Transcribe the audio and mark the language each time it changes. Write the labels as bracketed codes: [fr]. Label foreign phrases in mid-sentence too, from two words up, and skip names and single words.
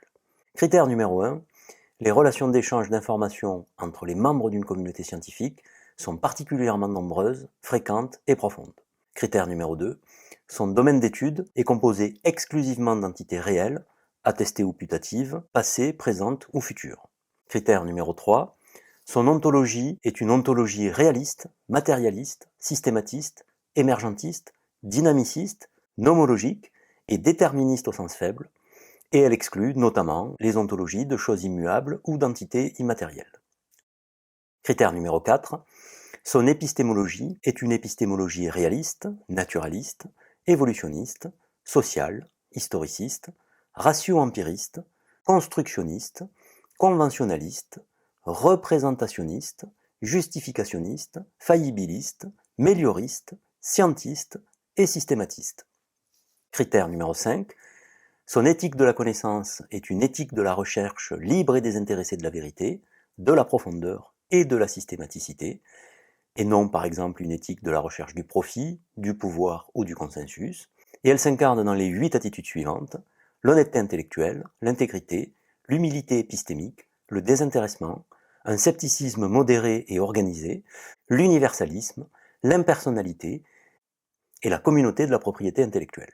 [fr] Critère numéro 1, les relations d'échange d'informations entre les membres d'une communauté scientifique sont particulièrement nombreuses, fréquentes et profondes. Critère numéro 2, son domaine d'étude est composé exclusivement d'entités réelles, attestées ou putatives, passées, présentes ou futures. Critère numéro 3, son ontologie est une ontologie réaliste, matérialiste, systématiste, émergentiste, dynamiciste, nomologique et déterministe au sens faible, et elle exclut notamment les ontologies de choses immuables ou d'entités immatérielles. Critère numéro 4, son épistémologie est une épistémologie réaliste, naturaliste, évolutionniste, sociale, historiciste, ratio-empiriste, constructionniste, conventionnaliste, représentationniste, justificationniste, faillibiliste, mélioriste, scientiste et systématiste. Critère numéro 5, son éthique de la connaissance est une éthique de la recherche libre et désintéressée de la vérité, de la profondeur et de la systématicité, et non par exemple une éthique de la recherche du profit, du pouvoir ou du consensus, et elle s'incarne dans les 8 attitudes suivantes: l'honnêteté intellectuelle, l'intégrité, l'humilité épistémique, le désintéressement, un scepticisme modéré et organisé, l'universalisme, l'impersonnalité et la communauté de la propriété intellectuelle.